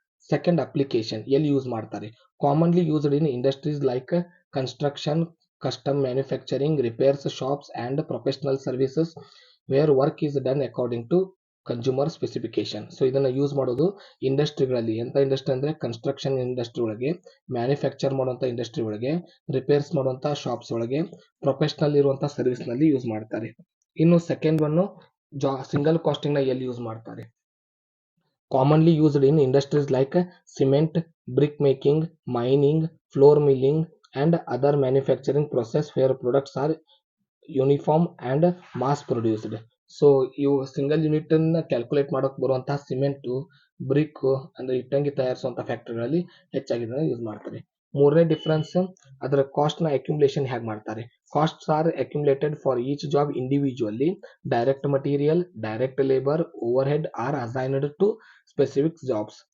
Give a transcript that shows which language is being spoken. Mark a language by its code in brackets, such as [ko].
[kn] Second application ಎಲ್ಲಿ use ಮಾಡ್ತಾರೆ. [en] Commonly used in industries like construction, custom manufacturing, repairs shops and professional services where work is done according to consumer specification. [kn] So ಇದನ್ನ use ಮಾಡೋದು ಇಂಡಸ್ಟ್ರಿಗಳಲ್ಲಿ. ಎಂತ industry ಅಂದ್ರೆ construction industry ಒಳಗೆ, manufacture ಮಾಡುವಂತ industry ಒಳಗೆ, repairs ಮಾಡುವಂತ ಶಾಪ್ಸ್ ಒಳಗೆ, ಪ್ರೊಫೆಷನಲ್ ಇರುವಂತಹ ಸರ್ವಿಸ್ ನಲ್ಲಿ ಯೂಸ್ ಮಾಡ್ತಾರೆ. ಇನ್ನು ಸೆಕೆಂಡ್ ಒನ್ ಸಿಂಗಲ್ ಕಾಸ್ಟಿಂಗ್ ನ ಎಲ್ಲಿ ಯೂಸ್ ಮಾಡ್ತಾರೆ. [en] Commonly used in industries like cement, brick making, mining, floor milling, and other manufacturing process where products are uniform and mass produced. [kn] So ಇವು single unit ಅನ್ನ calculate ಮಾಡೋಕೆ ಬರುವಂತಹ cement, BRIC ಅಂದ್ರೆ ಇಟ್ಟಂಗಿ ತಯಾರಿಸುವಂತಹ ಫ್ಯಾಕ್ಟರಿಗಳಲ್ಲಿ ಹೆಚ್ಚಾಗಿ ಯೂಸ್ ಮಾಡ್ತಾರೆ. ಮೂರನೇ ಡಿಫರೆನ್ಸ್ ಅದರ ಕಾಸ್ಟ್ ನ ಅಕ್ಯುಮುಲೇಷನ್ ಹೇಗೆ ಮಾಡ್ತಾರೆ. [en] Costs are accumulated for each job individually. Direct material, direct labour, overhead are assigned to specific jobs.